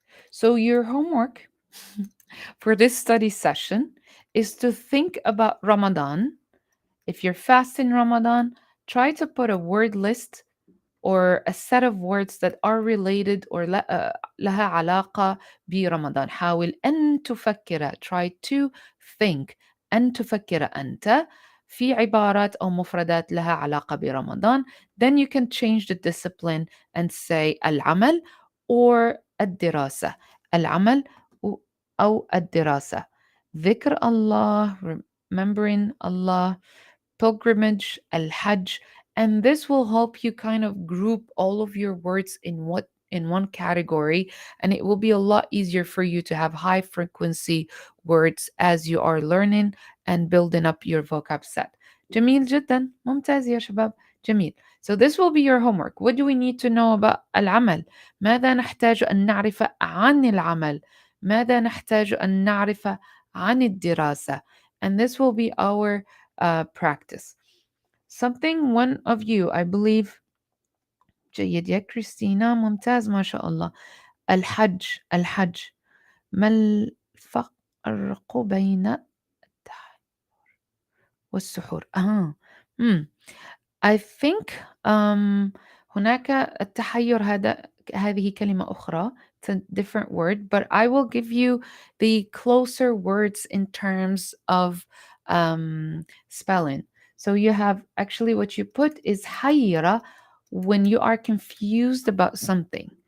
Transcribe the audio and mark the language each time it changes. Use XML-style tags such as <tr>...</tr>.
<en>So your homework for this study session is to think about Ramadan. If you're fasting Ramadan, try to put a word list or a set of words that are related or</en> <ar>لها علاقة برمضان. حاول أن تفكر.</ar> <en>Try to think.</en> <ar>أن تفكر أنت في عبارات أو مفردات لها علاقة برمضان.</ar> <en>Then you can change the discipline and say العمل or الدراسة.</en> <ar>العمل أو الدراسة.</ar> <en>ذكر الله, remembering Allah, pilgrimage, al-hajj, and this will help you kind of group all of your words in one category, and it will be a lot easier for you to have high frequency words as you are learning and building up your vocab set.</en> <ar>جميل جدا. ممتاز يا شباب. جميل.</ar> <en>So this will be your homework. What do we need to know about العمل?</en> <ar>ماذا نحتاج أن نعرف عن العمل؟ ماذا نحتاج أن نعرف عن الدراسة?</ar> <en>And this will be our practice. Something one of you, I believe,</en> <ar>جيد يا كريستينا, ممتاز ما شاء الله. الحج ما الفرق بين التحير والسحور؟</ar> <en>I think</en> <ar>هناك التحير هذه كلمة أخرى.</ar> <en>It's a different word, but I will give you the closer words in terms of spelling. So you have actually what you put is حيرة when you are confused about something.</en>